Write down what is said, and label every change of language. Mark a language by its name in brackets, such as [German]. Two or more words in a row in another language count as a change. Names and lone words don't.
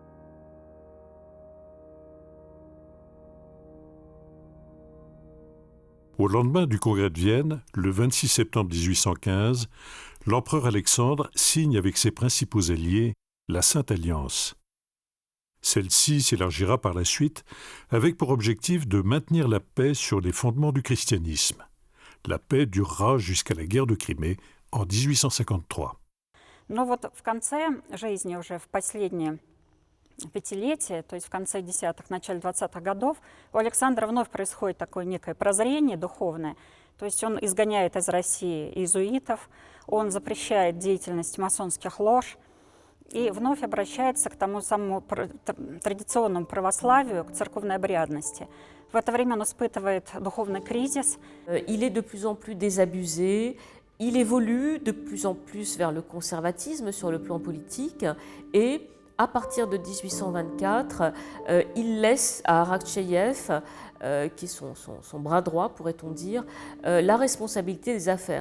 [French] Au lendemain du congrès de Vienne, le 26 septembre 1815, l'empereur Alexandre signe avec ses principaux alliés la Sainte Alliance. Celle-ci s'élargira par la suite avec pour objectif de maintenir la paix sur les fondements du christianisme. La paix durera jusqu'à la guerre de Crimée en 1853. [Russian] Но вот в конце жизни, уже в последние пятилетия, то есть в конце 10-х, начале 20-х годов, у Александра вновь происходит такое некое прозрение духовное. То есть он изгоняет из России иезуитов, он запрещает деятельность масонских лож и вновь обращается к тому самому традиционному православию, к церковной обрядности. В это время он испытывает духовный кризис. [French] Il est de plus en plus désabusé, il évolue de plus en plus vers le conservatisme sur le plan politique et à partir de 1824, il laisse à Arakcheyev, qui est son bras droit, pourrait-on dire, la responsabilité des affaires.